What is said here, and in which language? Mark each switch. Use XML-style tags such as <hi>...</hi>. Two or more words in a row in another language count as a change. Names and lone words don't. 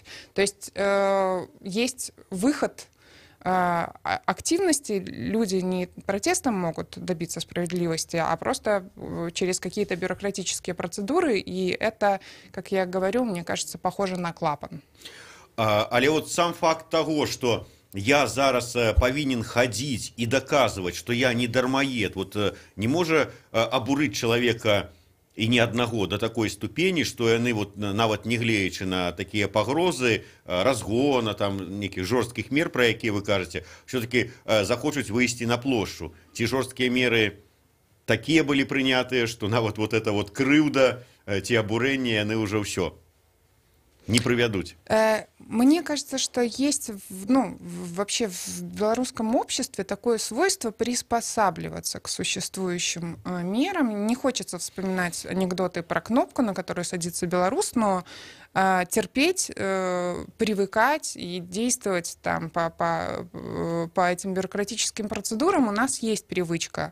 <ru>То есть есть выход активности. Люди не протестом могут добиться справедливости, а просто через какие-то бюрократические процедуры, и это, как я говорю, мне кажется, похоже на клапан.</ru> <be>Але</be> <ru>вот сам факт того, что</ru> <be>я зараз павінен хадзіць і даказваць, што я не дармаед, вот не можа абурыць чалавека і не аднаго да такой ступені, што яны вот нават не глеючы на такія пагрозы разгона, там нейкіх жорсткіх мер, пра якія вы кажаце, все-таки захочуць выйсці на плошчу. Ці жорсткія меры такія былі прынятыя, што нават вот эта вот крыўда ці абурэнне яны ўжо ўсё не приведут?</be> <ru>Мне кажется, что есть вообще в белорусском обществе такое свойство приспосабливаться к существующим мерам. Не хочется вспоминать анекдоты про кнопку, на которую садится белорус, но терпеть, привыкать и действовать там по этим бюрократическим процедурам у нас есть привычка.</ru>